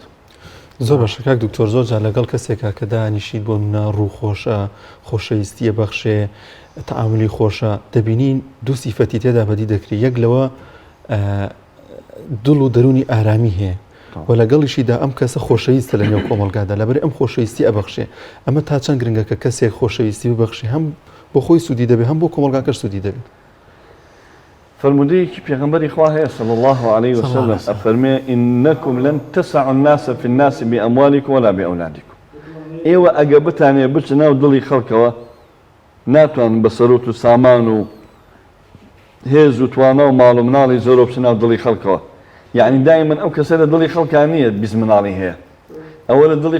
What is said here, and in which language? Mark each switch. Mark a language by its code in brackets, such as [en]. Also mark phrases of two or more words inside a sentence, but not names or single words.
[ckb] زۆر باشە کاک دکتۆر زۆر جار لەگەڵ کەسێکە کە دانیشید بۆ منە ڕووخۆشە خۆشەویستیە بەخشێ تەعاملی خۆشە دەبینین دوو سیفەتی تێدا بەدی دەکری یەک لەوە دڵ و دەرونی ئارامی هەیە و لەگەڵیشیدا ئەم کەسە خۆشەویستە لە نێو کۆمەلگادا لەبەر ئەم خۆشەویستی ئەبەخشێ ئەمە تا چەند گرنگە کە کەسێک خۆشەویستی ببەخشێ هەم بۆ خۆی سوودی دەبێت هەم بۆ کۆمەلگاکەش سوودی دەبێت فرمودەیەکی پێغەمبەری خوا هەیە [ar] صلی الله عليه وسلم [ckb] ئەفەرمێ [ar] إنكم لن تسعوا الناس في الناس بأموالكم ولا بأولادكم [ckb] ئێوە ئەگە بتانێ بچ ناو دڵی خەڵکەوە ناتوان بە سەرۆت و سامان و هێز و توانە و ماڵ و مناڵی زۆر بچ ناو دڵی خەڵکەوە یعنی دائما ئەو کەسە لە دڵی خەڵکان نییە بیست مناڵی هەیە ئەوە لە دڵی